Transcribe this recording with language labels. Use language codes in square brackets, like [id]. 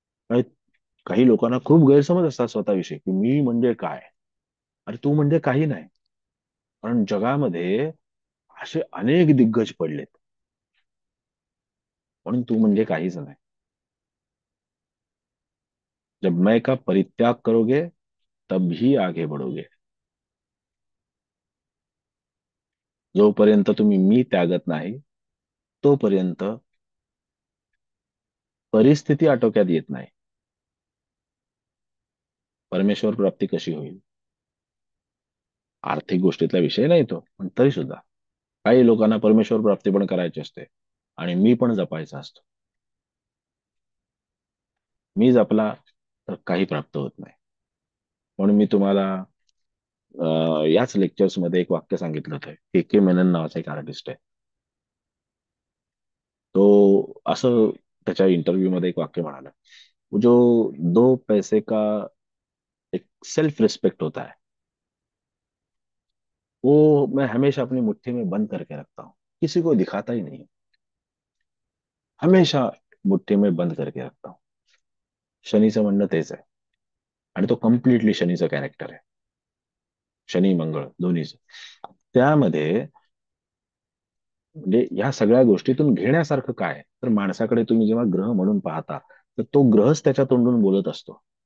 [mr] काही काही लोकांना खूप गैरसमज असतात स्वतःविषयी, की मी म्हणजे काय. अरे तू म्हणजे काही नाही. कारण जगामध्ये असे अनेक दिग्गज पडलेत, म्हणून तू म्हणजे काहीच नाही. [hi] जब मैं का परित्याग करोगे तब ही आगे बढ़ोगे. [mr] जोपर्यंत तुम्ही मी त्यागत नाही, तोपर्यंत परिस्थिती आटोक्यात येत नाही. परमेश्वर प्राप्ती कशी होईल? आर्थिक गोष्टीतला विषय नाही तो, पण तरी सुद्धा काही लोकांना परमेश्वर प्राप्ती पण करायची असते, आणि मी पण जपायचा असतो. मी जपला तर काही प्राप्त होत नाही. म्हणून मी तुम्हाला याच लेक्चर्स मध्ये एक वाक्य सांगितलं होतं. के मेनन नावाचा एक आर्टिस्ट आहे, तो असं त्याच्या इंटरव्ह्यू मध्ये एक वाक्य म्हणाला, [hi] जो दो पैसे का एक सेल्फ रिस्पेक्ट होता है, वो मैं हमेशा अपनी मुट्ठी में बंद करके रखता हूँ, किसी को दिखाता ही नहीं, हमेशा मुट्ठी में बंद करके रखता हूँ. [mr] शनीचं म्हणणं तेच आहे, आणि तो कम्प्लिटली शनीचं कॅरेक्टर आहे, शनी मंगळ दोन्हीच. त्यामध्ये म्हणजे या सगळ्या गोष्टीतून घेण्यासारखं काय आहे? तर माणसाकडे तुम्ही जेव्हा ग्रह म्हणून पाहता, तर तो ग्रहच त्याच्या तोंडून बोलत असतो.